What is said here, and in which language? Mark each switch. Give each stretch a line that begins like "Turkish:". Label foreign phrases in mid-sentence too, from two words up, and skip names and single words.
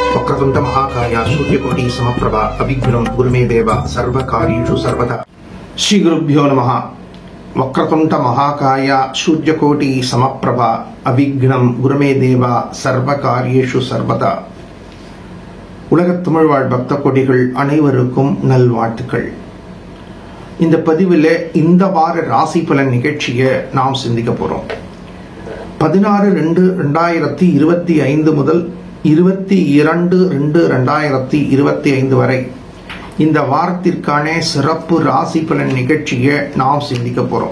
Sanskrit: वक्रतुंड महाकाय सूर्यकोटि समप्रभा अभिघ्नं गुरुमे देव सर्वकार्येषु सर्वदा। श्री गुरुभ्यो नमः। वक्रतुंड महाकाय सूर्यकोटि समप्रभा अभिघ्नं गुरुमे देव सर्वकार्येषु सर्वदा।
Tamil: உலகத் தமிழ் வாழ் பக்த கோடிகள் அனைவருக்கும் நல்வாழ்த்துக்கள். இந்த பதிவில் இந்த வார ராசி பலன் நிகழ்ச்சியை நாம் சிந்திக்க போறோம். 16/2/2025 முதல் 22/2/2025 வரை இந்த வாரத்திற்கான சிறப்பு ராசி பலன் நிகழ்ச்சியை நாம் சிந்திக்க போறோம்.